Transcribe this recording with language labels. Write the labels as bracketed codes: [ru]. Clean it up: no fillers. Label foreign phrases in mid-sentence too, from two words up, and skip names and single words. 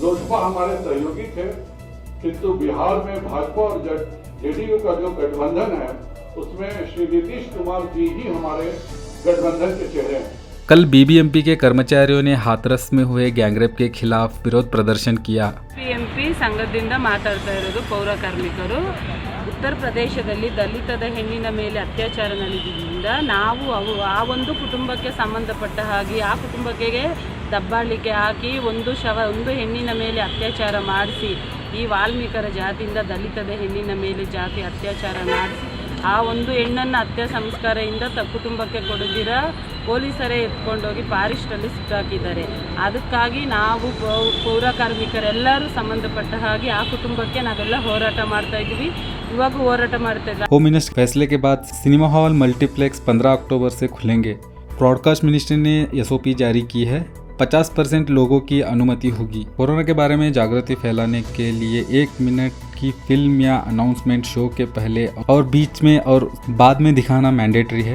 [hi] लोजपा हमारे सहयोगी थे, किंतु बिहार में भाजपा और JDU का जो गठबंधन है उसमें श्री नीतीश कुमार जी ही हमारे गठबंधन के चेहरे हैं। कल BBMP के कर्मचारियों ने हाथरस में हुए गैंगरेप के खिलाफ विरोध प्रदर्शन किया। [kn] BBMP ಸಂಘದಿಂದ ಮಾತಾಡ್ತಾ ಇರೋದು ಪೌರ ಕಾರ್ಮಿಕರು ಉತ್ತರ ಪ್ರದೇಶದಲ್ಲಿ ದಲಿತದ ಹೆಣ್ಣಿನ ಮೇಲೆ ಅತ್ಯಾಚಾರ ನಡೆದಿದ್ದರಿಂದ ನಾವು ಆ ಒಂದು ಕುಟುಂಬಕ್ಕೆ ಸಂಬಂಧಪಟ್ಟ ಹಾಗೆ ಆ ಕುಟುಂಬಕ್ಕೆ ದಬ್ಬಾಳಿಕೆ ಹಾಕಿ ಒಂದು ಹೆಣ್ಣಿನ ಮೇಲೆ ಅತ್ಯಾಚಾರ ಮಾಡಿಸಿ ಈ ವಾಲ್ಮೀಕರ ಜಾತಿಯಿಂದ ದಲಿತದ ಹೆಣ್ಣಿನ ಮೇಲೆ ಜಾತಿ ಅತ್ಯಾಚಾರ ಮಾಡಿಸಿ ಆ ಒಂದು ಹೆಣ್ಣನ್ನು ಹತ್ಯೆ ಸಂಸ್ಕಾರದಿಂದ ಕುಟುಂಬಕ್ಕೆ ಕೊಡದಿರ ಪೊಲೀಸರೇ ಎತ್ಕೊಂಡೋಗಿ ಫಾರೆಸ್ಟಲ್ಲಿ ಸಿಕ್ಕಾಕಿದ್ದಾರೆ. ಅದಕ್ಕಾಗಿ ನಾವು ಪೌರ ಕಾರ್ಮಿಕರೆಲ್ಲರೂ ಸಂಬಂಧಪಟ್ಟ ಹಾಗೆ ಆ ಕುಟುಂಬಕ್ಕೆ ನಾವೆಲ್ಲ ಹೋರಾಟ ಮಾಡ್ತಾ ಇದ್ವಿ, ಇವಾಗೂ ಹೋರಾಟ ಮಾಡ್ತಾ ಇದ್ವಿ. [en] home minister [hi] फैसले के बाद [en] cinema hall multiplex [hi] 15 अक्टूबर से खुलेंगे। [en] broadcast ministry [hi] ने एसओपी जारी की है। 50% लोगों की अनुमति होगी। कोरोना के बारे में जागृति फैलाने के लिए 1 मिनट की फिल्म या अनाउंसमेंट शो के पहले और बीच में और बाद में दिखाना मैंडेटरी है।